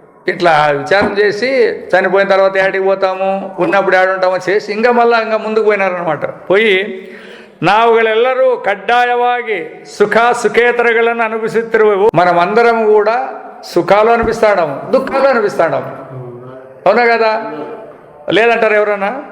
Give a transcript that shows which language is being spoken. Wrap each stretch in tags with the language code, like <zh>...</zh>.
<te>ఇట్లా విచారం చేసి చనిపోయిన తర్వాత ఏడికి పోతాము, ఉన్నప్పుడు ఏడుంటామో చేసి ఇంకా ముందుకు పోయినారనమాట. పోయి</te> <kn>ನಾವುಗಳೆಲ್ಲರೂ ಕಡ್ಡಾಯವಾಗಿ ಸುಖೇತರಗಳನ್ನು ಅನುಭವಿಸುತ್ತಿರುವೆವು.</kn> <te>మనమందరం కూడా సుఖాలు అనిపిస్తాడాము, దుఃఖాలు అనిపిస్తాడాము. అవునా కదా? లేదంటారు ఎవరన్నా?</te>